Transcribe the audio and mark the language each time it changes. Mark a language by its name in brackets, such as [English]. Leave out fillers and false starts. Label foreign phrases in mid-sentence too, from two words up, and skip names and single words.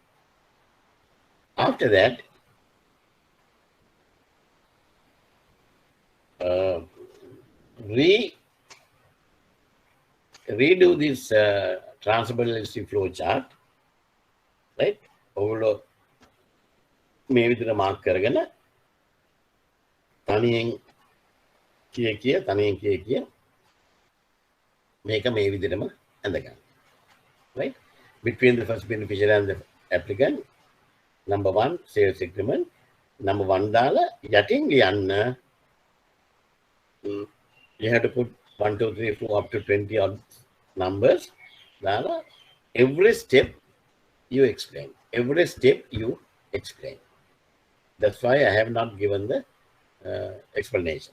[English] After that, redo this transparency flow chart, right? Overall, maybe the mark [Sinhala] කරගෙන තනියෙන් කිය මේක මේ විදිහටම ඇඳගන්න. [English] Right? Between the first beneficiary and the applicant, number 1, sales agreement. [Sinhala] Number 1 දාලා යටින් ලියන්න. [English] You have to put 1, 2, 3, 4 up to 20 odd numbers. දාලා every step you explain. Every step you explain. That's why I have not given the explanation.